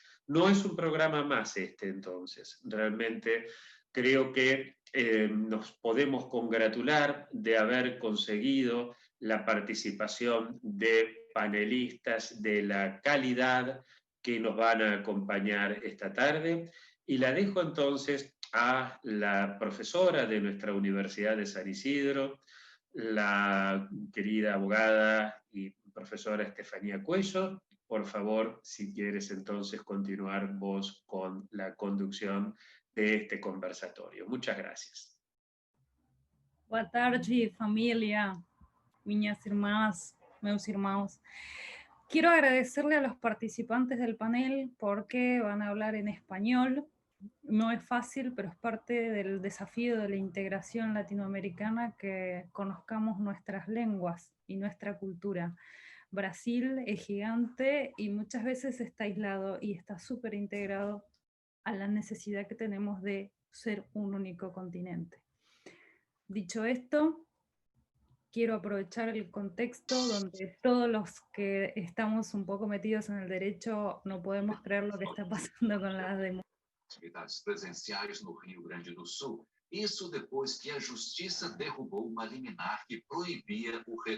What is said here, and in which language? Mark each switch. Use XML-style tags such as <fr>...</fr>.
<es>No es un programa más este entonces, realmente creo que nos podemos congratular de haber conseguido la participación de panelistas de la calidad que nos van a acompañar esta tarde y la dejo entonces a la profesora de nuestra Universidad de San Isidro, la querida abogada y profesora Estefanía Cuello. Por favor, si quieres entonces continuar vos con la conducción de este conversatorio. Muchas gracias.</es> <pt>Boa tarde, familia, minhas irmãs, meus irmãos.</pt> <es>Quiero agradecerle a los participantes del panel porque van a hablar en español. No es fácil, pero es parte del desafío de la integración latinoamericana que conozcamos nuestras lenguas y nuestra cultura. Brasil es gigante y muchas veces está aislado y está súper integrado a la necesidad que tenemos de ser un único continente. Dicho esto, quiero aprovechar el contexto donde todos los que estamos un poco metidos en el derecho no podemos creer lo que está pasando con las democracias.</es> <pt>Atividades presenciais no Rio Grande do Sul. Isso depois que a justiça derrubou uma liminar que proibia o retorno.</pt>